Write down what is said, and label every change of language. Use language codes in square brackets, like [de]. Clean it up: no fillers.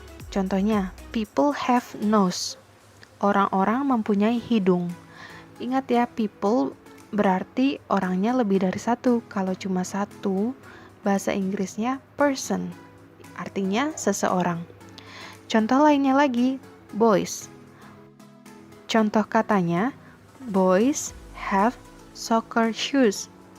[id] Contohnya, [en] people have nose. [id] Orang-orang mempunyai hidung. Ingat ya, people berarti orangnya lebih dari 1. Kalau cuma 1, bahasa Inggrisnya person, artinya seseorang. Contoh lainnya lagi, boys. Contoh katanya, [en] boys have soccer shoes.